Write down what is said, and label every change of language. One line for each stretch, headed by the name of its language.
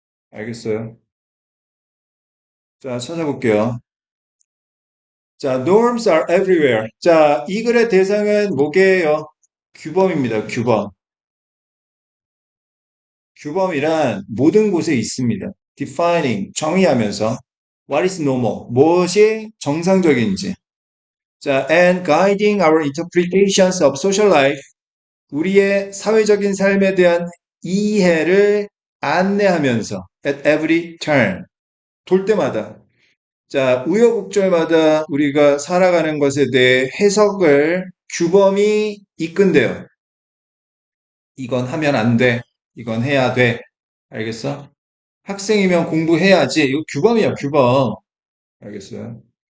Korean: 알겠어요? 자, 찾아볼게요.
English: 자, norms are everywhere.
Korean: 자, 이 글의 대상은 뭐게요? 규범입니다. 규범. 규범이란 모든 곳에 있습니다.
English: defining,
Korean: 정의하면서
English: what is normal,
Korean: 무엇이 정상적인지.
English: 자, and guiding our interpretations of social life,
Korean: 우리의 사회적인 삶에 대한 이해를 안내하면서
English: at every turn,
Korean: 돌 때마다. 자, 우여곡절마다 우리가 살아가는 것에 대해 해석을 규범이 이끈대요. 이건 하면 안 돼. 이건 해야 돼. 알겠어? 학생이면 공부해야지. 이거 규범이야, 규범. 알겠어요?